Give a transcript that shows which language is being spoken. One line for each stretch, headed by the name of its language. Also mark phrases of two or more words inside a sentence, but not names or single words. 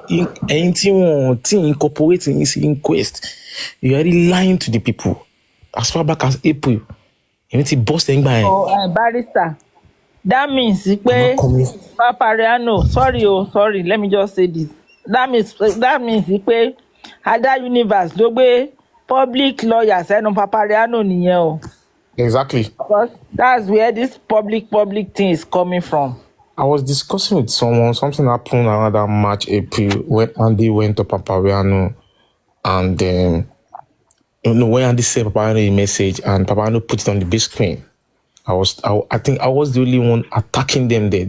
English: Anything incorporating this inquest. You're already lying to the people. As far back as April. You need to boss the barrister. That means Papariano, sorry, let me just say this. That means
Yoruba: Ada Universe ló gbé
English: public lawyer
Yoruba: sẹ́nu Papariano nìyẹn o.
English: Exactly. Because that's where this public thing is coming from. I was discussing with someone, something happened around that March, April, when Andy went to Papariano, and when Andy sent Papariano a message and Papariano put it on the big screen, I think I was the only one attacking them there.